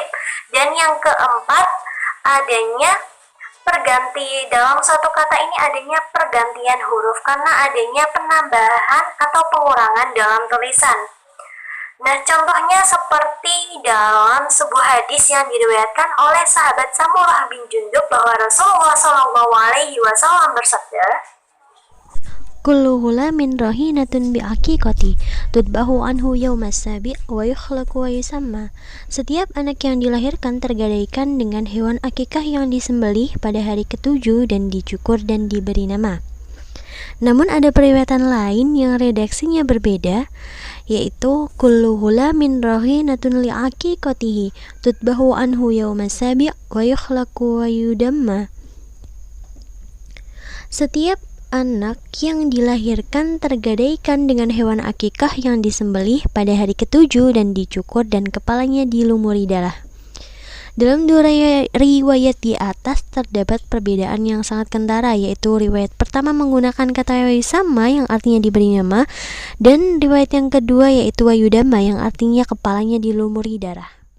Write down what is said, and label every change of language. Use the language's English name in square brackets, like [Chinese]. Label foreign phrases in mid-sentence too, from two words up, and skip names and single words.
[Indonesian] Dan yang keempat, adanya perganti dalam satu kata ini, adanya pergantian huruf karena adanya penambahan atau pengurangan dalam tulisan. Nah, contohnya seperti dalam sebuah hadis yang diriwayatkan oleh sahabat Samurah bin Jundub bahwa Rasulullah SAW bersabda, [Arabic] كل غلام رهينة بعقيقة تذبح عنه يوم السابع ويحلق ويسمى. [Indonesian] Setiap anak yang dilahirkan tergadaikan dengan hewan akikah yang disembelih pada hari ketujuh dan dicukur dan diberi nama. Namun ada periwayatan lain yang redaksinya berbeda, yaitu [Arabic] كل غلام رهينة لعقيقته تذبح عنه يوم السابع ويحلق ويدمى. [Indonesian] Setiap anak yang dilahirkan tergadaikan dengan hewan akikah yang disembelih pada hari ketujuh dan dicukur dan kepalanya dilumuri darah. Dalam dua riwayat di atas terdapat perbedaan yang sangat kentara, yaitu riwayat pertama menggunakan kata Waisama yang artinya diberi nama, dan riwayat yang kedua yaitu Wayudama yang artinya kepalanya dilumuri darah.